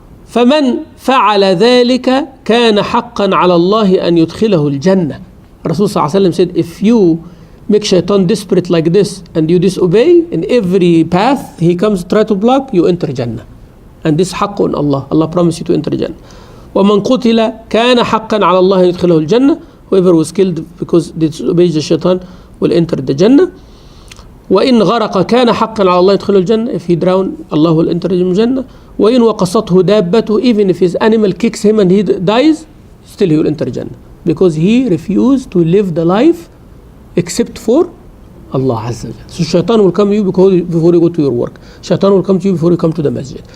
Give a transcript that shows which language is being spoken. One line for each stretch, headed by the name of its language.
Arabic: فمن فعل ذلك كان حقا على الله أن يدخله الجنة.
English: Rasul صلى الله عليه وسلم said, if you make shaitan desperate like this and you disobey in every path he comes try to block, you enter Jannah. And this حق on Allah. Allah promised you to enter Jannah.
Arabic: ومن قتل كان حقا على الله أن يدخله الجنة.
English: Whoever was killed because disobeys the shaitan will enter the Jannah.
Arabic: وإن غرق كان حقا على الله يدخله الجنة.
English: If he drowned, Allah will enter the Jannah. وإن وقصته دابته, even if his animal kicks him and he dies, still he will enter Jannah. Because he refused to live the life except for Allah Azza wa Jalla. So shaitan will come to you before you go to your work. Shaitan will come to you before you come to the masjid.